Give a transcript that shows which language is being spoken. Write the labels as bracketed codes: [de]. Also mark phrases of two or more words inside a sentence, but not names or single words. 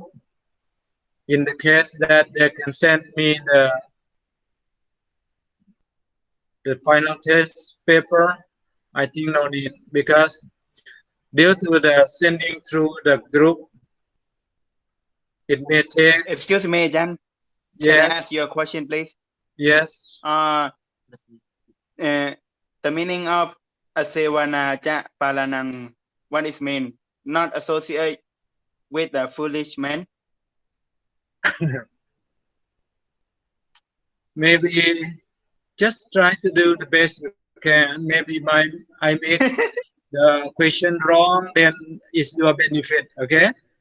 [en] In the case that they can send me the final test paper, I think no need, because due to the sending through the group, it may take. Excuse me, Jan. Can I ask Yes, you a question, please? yes. The meaning of [pi] asewana cha palanang, [en] what is mean? Not associate with a foolish man. Maybe just try to do the best you can. Maybe I make the question wrong, then it's your benefit, okay?